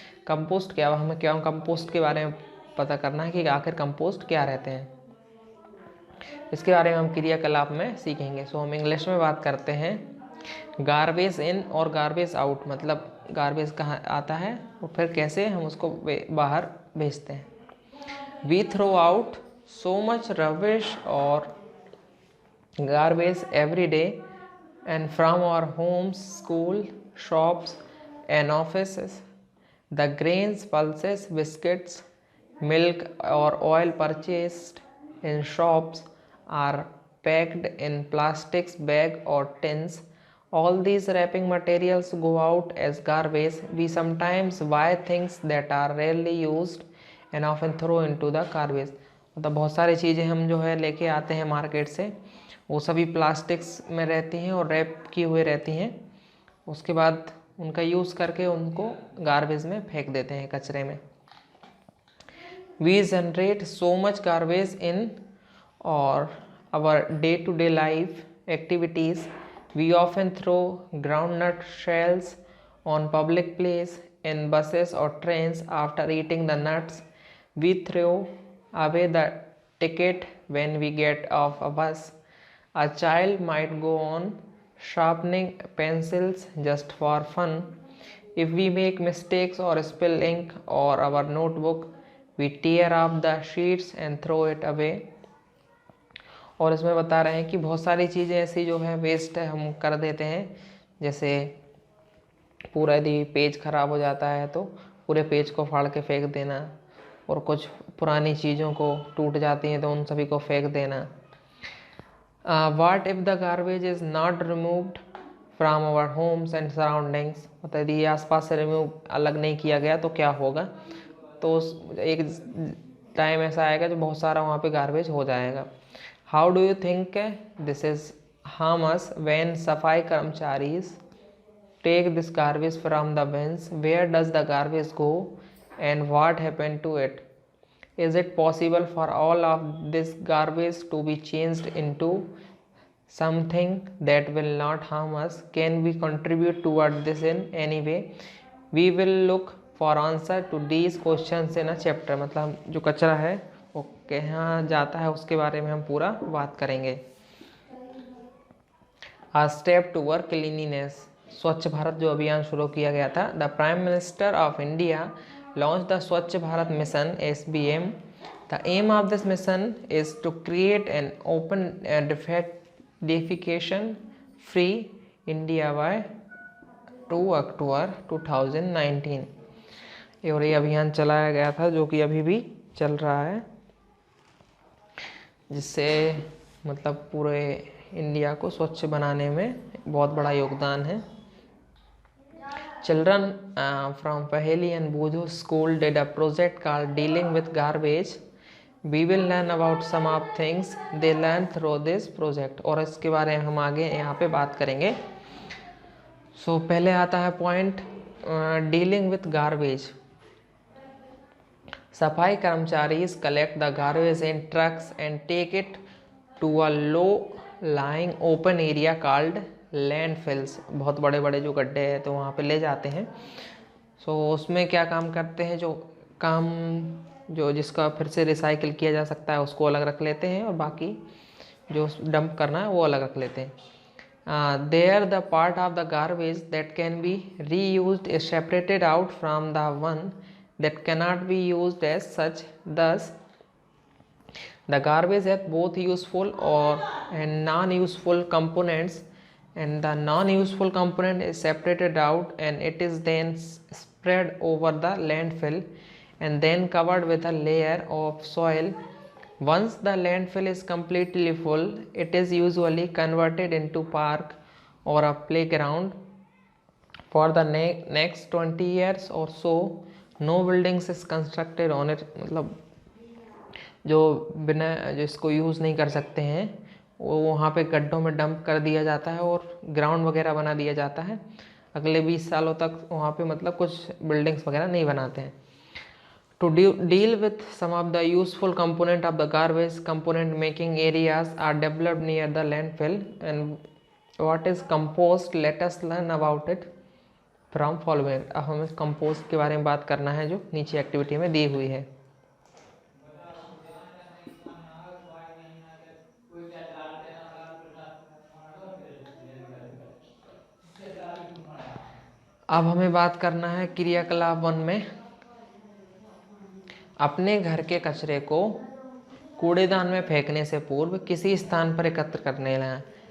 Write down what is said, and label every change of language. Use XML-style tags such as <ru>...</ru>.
<hi>Compost क्या, हमें क्या कंपोस्ट के बारे में पता करना है कि आखिर कंपोस्ट क्या रहते हैं, इसके बारे में हम क्रियाकलाप में सीखेंगे। सो हम इंग्लिश में बात करते हैं।</hi> <en>garbage in और garbage out,</en> <hi>मतलब गार्बेज कहाँ आता है और फिर कैसे हम उसको बाहर भेजते हैं।</hi> <en>We throw out so much rubbish और garbage every day and from our homes, school, shops and offices. The grains, pulses, biscuits, milk or oil purchased in shops are packed in plastics bag or tins. All these wrapping materials go out as garbage. We sometimes buy things that are rarely used and often throw into the garbage.</en> <hi>मतलब बहुत सारी चीज़ें हम जो है लेके आते हैं मार्केट से, वो सभी प्लास्टिक्स में रहती हैं और रैप की हुई रहती हैं। उसके बाद उनका यूज़ करके उनको गार्बेज में फेंक देते हैं, कचरे में।</hi> <en>We generate so much garbage in और our day to day life activities. We often throw groundnut shells on public place in buses और trains after eating the nuts. We throw away the ticket when we get off a bus. A child might go on sharpening pencils just for fun. If we make mistakes or spill ink or our notebook, we tear up the sheets and throw it away.</en> <hi>और इसमें बता रहे हैं कि बहुत सारी चीज़ें ऐसी जो है वेस्ट है हम कर देते हैं। जैसे पूरा यदि पेज ख़राब हो जाता है तो पूरे पेज को फाड़ के फेंक देना, और कुछ पुरानी चीज़ों को टूट जाती हैं तो उन सभी को फेंक देना।</hi> <en>what if the garbage is not removed from our homes and surroundings,</en> <hi>मतलब यदि आसपास से रिमूव अलग नहीं किया गया तो क्या होगा। तो एक टाइम ऐसा आएगा जो बहुत सारा वहाँ पे गार्बेज हो जाएगा।</hi> <en>How do you think this is harm us when safai karmacharis take this garbage from the bins, where does the garbage go and what happened to it? Is it possible for all of this garbage to be changed into something that will not harm us? Can we contribute toward this in any way? We will look for answer to these questions in a chapter.</en> <hi>मतलब जो कचरा है वो कहाँ जाता है उसके बारे में हम पूरा बात करेंगे।</hi> <en>A step toward cleanliness,</en> <hi>स्वच्छ भारत जो अभियान शुरू किया गया था।</hi> <en>The prime minister of India launched the Swachh Bharat Mission (SBM). The aim of this mission is to create an open and defecation-free India by 2 October 2019।</en> <hi>और ये अभियान चलाया गया था जो कि अभी भी चल रहा है, जिससे मतलब पूरे इंडिया को स्वच्छ बनाने में बहुत बड़ा योगदान है।</hi> <en>Children from Paheli and Bojo school did a project called Dealing with Garbage. We will learn about some of things they learned through this project.</en> <hi>और इसके बारे में हम आगे यहाँ पे बात करेंगे। सो पहले आता है</hi> <en>Point dealing with garbage. Safai karmachari collect the garbage in trucks and take it to a low lying open area called landfills.</en> <hi>बहुत बड़े बड़े जो गड्ढे हैं तो वहाँ पे ले जाते हैं। सो उसमें क्या काम करते हैं, जो काम जो जिसका फिर से रिसाइकिल किया जा सकता है उसको अलग रख लेते हैं और बाकी जो डंप करना है वो अलग रख लेते हैं।</hi> <en>There the part of the garbage that can be reused is separated out from the one that cannot be used as such. Thus the garbage has both useful and non-useful components, and the non-useful component is separated out and it is then spread over the landfill and then covered with a layer of soil. Once the landfill is completely full, it is usually converted into park or a playground. For the next 20 years or so, no buildings is constructed on it.</en> <hi>मतलब जो जो इसको use नहीं कर सकते हैं वो वहाँ पे गड्ढों में डंप कर दिया जाता है और ग्राउंड वगैरह बना दिया जाता है। अगले 20 सालों तक वहाँ पे मतलब कुछ बिल्डिंग्स वगैरह नहीं बनाते हैं।</hi> <en>To deal with some of the useful component of the garbage, component making areas are developed near the landfill. And what is compost? Let us learn about it from following.</en> <hi>अब हमें compost के बारे में बात करना है जो नीचे एक्टिविटी में दी हुई है। अब हमें बात करना है क्रियाकलाप 1 में, अपने घर के कचरे को कूड़ेदान में फेंकने से पूर्व किसी स्थान पर एकत्र करने लें।</hi>